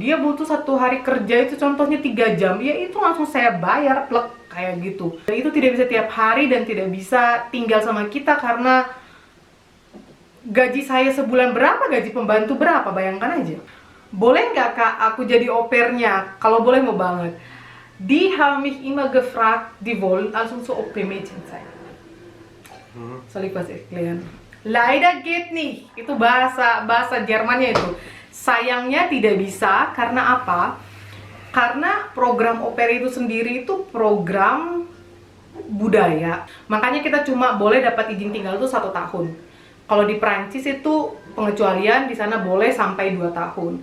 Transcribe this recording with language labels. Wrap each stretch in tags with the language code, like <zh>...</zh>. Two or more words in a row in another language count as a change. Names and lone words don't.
<id>Dia butuh 1 hari kerja itu contohnya 3 jam, ya itu langsung saya bayar plek kayak gitu. Dan itu tidak bisa tiap hari dan tidak bisa tinggal sama kita karena gaji saya sebulan berapa, gaji pembantu berapa, bayangkan aja. Boleh nggak kak aku jadi opernya? Kalau boleh mau banget.</id> <de>Die haben mich immer gefragt, die wollen also so OP-Mädchen sein. Soll ich was erklären? Leider geht nicht.</de> <id>Itu bahasa Jermannya itu. Sayangnya tidak bisa, karena apa? Karena program oper itu sendiri itu program budaya. Makanya kita cuma boleh dapat izin tinggal itu 1 tahun. Kalau di Prancis itu pengecualian di sana boleh sampai 2 tahun.</id>